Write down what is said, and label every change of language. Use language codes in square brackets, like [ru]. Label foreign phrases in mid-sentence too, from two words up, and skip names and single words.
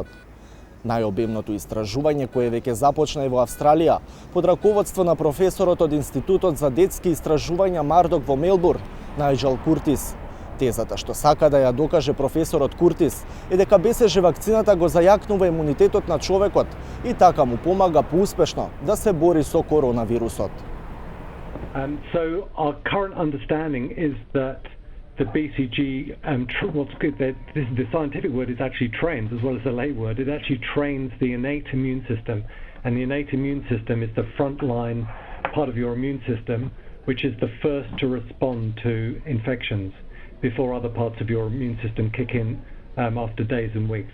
[mk] Најобемното истражување кое веќе започна и во Австралија, под раководство на професорот од Институтот за детски истражувања Мардок во Мелбурн, Најджел Куртис. Тезата што сака да ја докаже професорот Куртис е дека БСЖ вакцината го зајакнува имунитетот на човекот и така му помага поуспешно да се бори со коронавирусот. [en] So our current understanding is that the BCG, what's good, the scientific word is actually trains as well as the lay word. It actually trains the innate immune system, and the innate immune system is the frontline part of your immune system, which is the first to respond to infections before other parts of your immune system kick in after days and weeks.